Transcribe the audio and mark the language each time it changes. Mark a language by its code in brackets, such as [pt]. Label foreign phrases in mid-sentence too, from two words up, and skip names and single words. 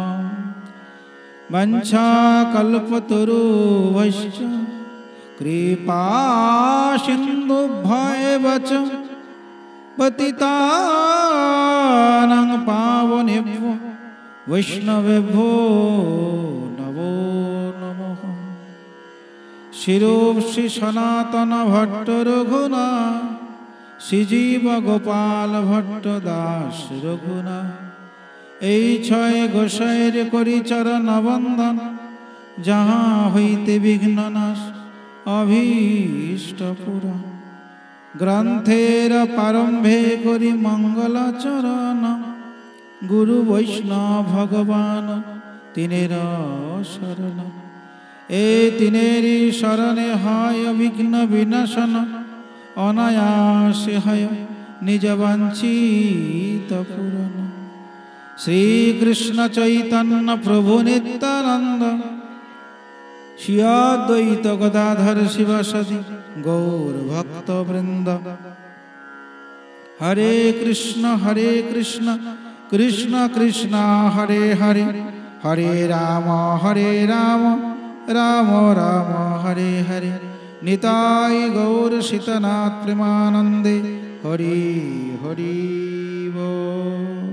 [sa] वंशाकल्पतरुभ्यश्च कृपा सिन्धुभ्यैव च पतितानां पावनेभ्यो वैष्णवेभ्यो नमो नमः। [bn] शिरोषि सनातन भट्ट रघुनाथ श्रीजीव गोपाल भट्ट दास रघुनाथ এই ছয় গোসাইর করি চরণ বন্দন যাহা হইতে বিঘ্ন নাশ অভীষ্ট পুরাণ গ্রন্থের প্রারম্ভে করি মঙ্গলাচরণ গুরু বৈষ্ণব ভগবান তিনের শরণ এই তিনেরই শরণে হয় বিঘ্ন বিনাশন অনায়াসে হয় নিজ বাঞ্ছিত পূরণ। श्री कृष्ण चैतन्य प्रभु नित्यानंद श्री अद्वैत गदाधर शिवासादि गौर भक्त वृंद। [sa] हरे कृष्ण कृष्ण कृष्ण हरे हरे हरे राम राम राम हरे हरे [bn] নিতাই গৌর সীতানাথ প্রেমানন্দে হরি হরি বোল।